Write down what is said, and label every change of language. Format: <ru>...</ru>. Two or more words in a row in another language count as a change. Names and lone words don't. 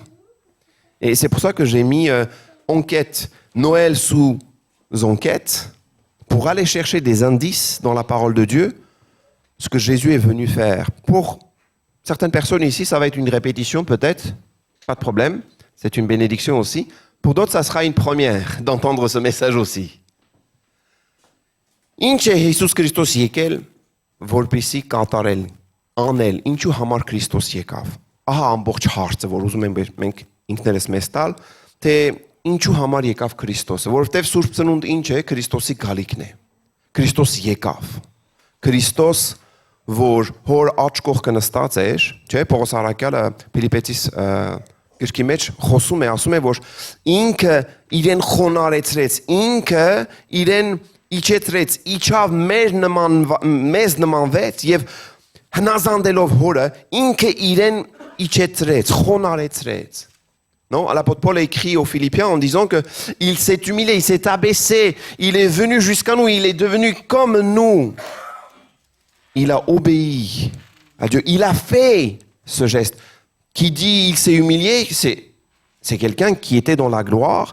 <fr>Et c'est pour ça que j'ai mis enquête, Noël sous enquête, pour aller chercher des indices dans la parole de Dieu, ce que Jésus est venu faire. Pour certaines personnes ici, ça va être une répétition peut-être, pas de problème, c'est une bénédiction aussi. Pour d'autres, ça sera une première d'entendre ce message aussi.</fr> <hy>Ինչ է Հիսուս Քրիստոս եկել, որպեսզի կատարել, անել, ինչու համար Քրիստոս եկավ։ Ահա ամբողջ հարցը, որ ուզում ենք մենք ինքներս մեզ տալ, թե ինչու համար եկավ Քրիստոսը, որովհետև Սուրբ Ծնունդ ինչ է, Քրիստոսի գալիքն է։ Քրիստոս եկավ։ Քրիստոս, որ հոր աջ կողքը նստած էր, չէ՞, Պողոս առաքյալը Փիլիպեցիս գրքի մեջ խոսում է, ասում է, որ ինքը իրեն խոնարեցրեց, ինքը իրեն իջեցրեց, իջավ մեզ նմանվեց եւ հնազանդելով հորը, ինքը իրեն իջեցրեց, խոնարեցրեց.</hy> <fr>Non, l'apôtre Paul a écrit aux Philippiens en disant que il s'est humilié, il s'est abaissé, il est venu jusqu'à nous, il est devenu comme nous. Il a obéi à Dieu, il a fait ce geste. Qui dit il s'est humilié, c'est quelqu'un qui était dans la gloire.</fr>